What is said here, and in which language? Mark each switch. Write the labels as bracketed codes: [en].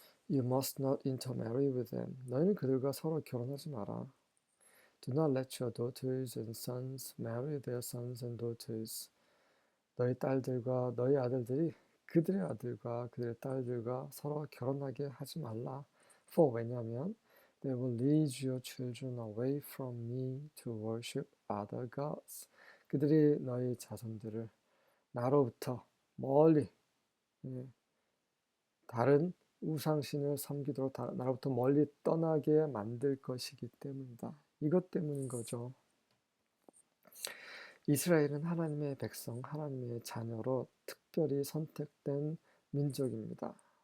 [en] You must not intermarry with them. [ko] 너희는 그들과 서로 결혼하지 마라. [en] Do not let your daughters and sons marry their sons and daughters. [ko] 너희 딸들과 너희 아들들이 그들의 아들과 그들의 딸들과 서로 결혼하게 하지 말라. [en] For [ko] 왜냐하면 [en] they will lead your children away from me to worship other gods. [ko] 그들이 너희 자손들을 나로부터 멀리 다른 우상신을 섬기도록 나로부터 멀리 떠나게 만들 것이기 때문이다. 이것 때문인 거죠. 이스라엘은 하나님의 백성, 하나님의 자녀로 특별히 선택된 민족입니다.